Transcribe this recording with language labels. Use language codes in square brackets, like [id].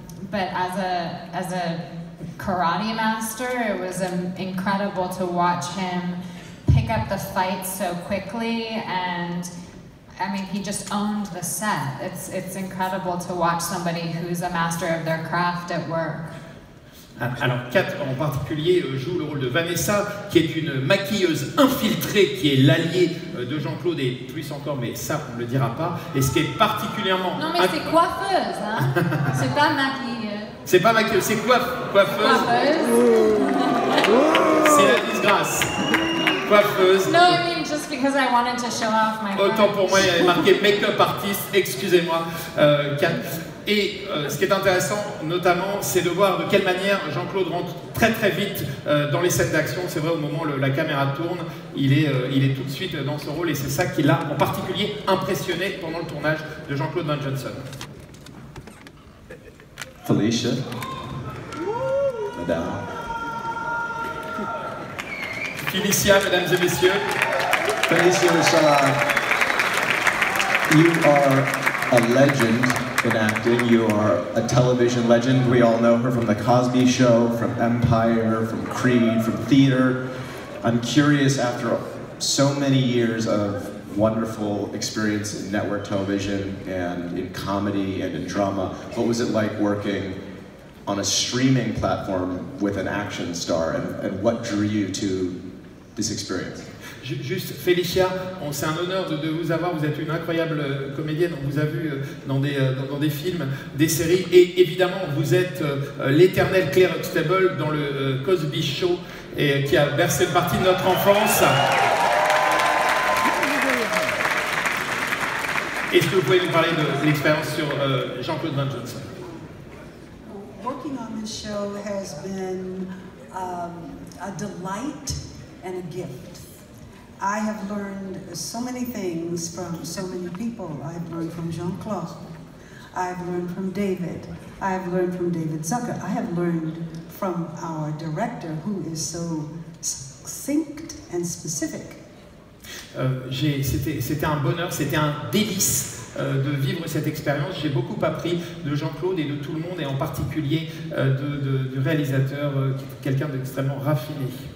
[en] But as a karate master, it was incredible to watch him pick up the fight so quickly, and I mean, he just owned the set. It's incredible to watch somebody who's a master of their craft at work. [fr] Alors, Kat en particulier joue le rôle de Vanessa, qui est une maquilleuse infiltrée, qui est l'alliée de Jean-Claude et plus encore, mais ça on ne le dira pas. Et ce qui est particulièrement... Non mais c'est coiffeuse, hein. C'est pas maquilleuse. C'est pas maquilleuse, c'est coiffeuse. C'est la disgrâce. Coiffeuse. [en] No, I mean just because I wanted to show off my [fr] Autant pour moi, il y avait marqué make-up artist, excusez-moi, Kat. Et ce qui est intéressant, notamment, c'est de voir de quelle manière Jean-Claude rentre très très vite dans les scènes d'action. C'est vrai, au moment où la caméra tourne, il est tout de suite dans ce rôle et c'est ça qui l'a en particulier impressionné pendant le tournage de Jean-Claude Van Johnson. Felicia, madame. Felicia, mesdames et messieurs. [en] Felicia Michelin, you are a legend in acting. You are a television legend. We all know her from The Cosby Show, from Empire, from Creed, from theater. I'm curious, after so many years of wonderful experience in network television and in comedy and in drama. What was it like working on a streaming platform with an action star, and what drew you to this experience? [fr] Juste, Félicia, c'est un honneur de vous avoir. Vous êtes une incroyable comédienne. On vous a vu dans des films, des séries, et évidemment, vous êtes l'éternelle Claire Huxtable dans le Cosby Show, et qui a bercé une partie de notre enfance. Est-ce que vous pouvez nous parler de l'expérience sur Jean-Claude Van Johnson? [en] Working on this show has been a delight and a gift. I have learned so many things from so many people. I've learned from Jean-Claude. I've learned from David. I've learned from David Zucker. I have learned from our director, who is so succinct and specific. [fr] C'était un bonheur, c'était un délice de vivre cette expérience. J'ai beaucoup appris de Jean-Claude et de tout le monde, et en particulier du réalisateur, quelqu'un d'extrêmement raffiné.